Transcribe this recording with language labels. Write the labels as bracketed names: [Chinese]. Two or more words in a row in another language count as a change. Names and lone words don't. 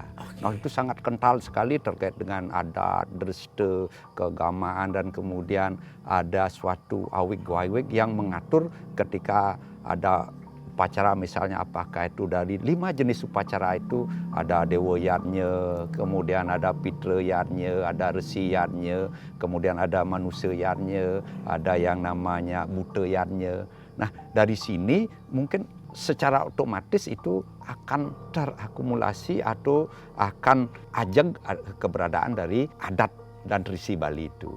[Indonesian] Nah, itu sangat kental sekali terkait dengan adat, dreste, keagamaan, dan kemudian ada suatu awig-awig yang mengatur ketika ada upacara, misalnya apakah itu dari 5 jenis upacara itu ada dewa yatnya, kemudian ada pitra yatnya, ada resi yatnya, kemudian ada manusia yatnya, ada yang namanya buta yatnya. Nah, dari sini mungkin secara otomatis itu akan terakumulasi atau akan ajeng keberadaan dari adat dan resi Bali itu.